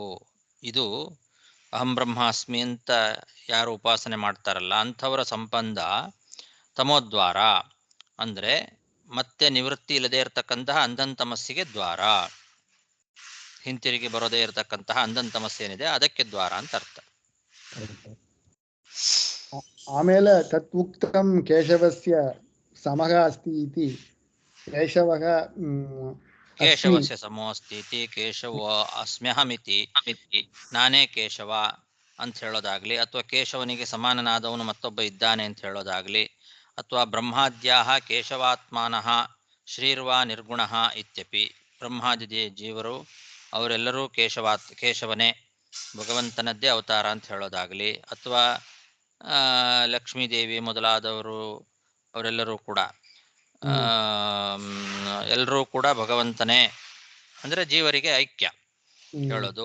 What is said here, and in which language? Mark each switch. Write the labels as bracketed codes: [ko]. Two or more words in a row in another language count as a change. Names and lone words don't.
[kn] ಇದು [sa] ಅಹಂ ಬ್ರಹ್ಮಾಸ್ಮಿ [kn] ಅಂತ ಯಾರು ಉಪಾಸನೆ ಮಾಡ್ತಾರಲ್ಲ ಅಂಥವರ ಸಂಬಂಧ ತಮೋದ್ವಾರ ಅಂದರೆ ಮತ್ತೆ ನಿವೃತ್ತಿ ಇಲ್ಲದೆ ಇರತಕ್ಕಂತಹ ಅಂಧಂತಮಸ್ಸಿಗೆ ದ್ವಾರ. ಹಿಂತಿರುಗಿ ಬರೋದೇ ಇರತಕ್ಕಂತಹ ಅಂಧಂತಮಸ್ಸು ಏನಿದೆ ಅದಕ್ಕೆ ದ್ವಾರ ಅಂತ ಅರ್ಥ. ಆಮೇಲೆ [sa] ತತ್ ಉಕ್ತಂ ಕೇಶವಸ್ಯ ಸಮಃ ಅಸ್ತಿ ಇತಿ ಕೇಶವಃ ಕೇಶವಸ್ಯ ಸಮೋ ಅಸ್ತಿ ಇತಿ ಕೇಶವ ಅಸ್ಮ್ಯಹಮಿತಿ [kn] ನಾನೇ ಕೇಶವ ಅಂತ ಹೇಳೋದಾಗ್ಲಿ, ಅಥವಾ ಕೇಶವನಿಗೆ ಸಮಾನನಾದವನು ಮತ್ತೊಬ್ಬ ಇದ್ದಾನೆ ಅಂತ ಹೇಳೋದಾಗ್ಲಿ, ಅಥವಾ [sa] ಬ್ರಹ್ಮಾದ್ಯಾಹ ಕೇಶವಾತ್ಮಾನಃ ಶ್ರೀರ್ವಾ ನಿರ್ಗುಣಃ ಇತ್ಯಪಿ. [kn] ಬ್ರಹ್ಮಾದಿ ಜೀವರು ಅವರೆಲ್ಲರೂ ಕೇಶವನೇ, ಭಗವಂತನದ್ದೇ ಅವತಾರ ಅಂತ ಹೇಳೋದಾಗ್ಲಿ, ಅಥವಾ ಲಕ್ಷ್ಮೀದೇವಿ ಮೊದಲಾದವರು ಅವರೆಲ್ಲರೂ ಕೂಡ ಎಲ್ಲರೂ ಕೂಡ ಭಗವಂತನೇ ಅಂದರೆ ಜೀವರಿಗೆ ಐಕ್ಯ ಹೇಳೋದು.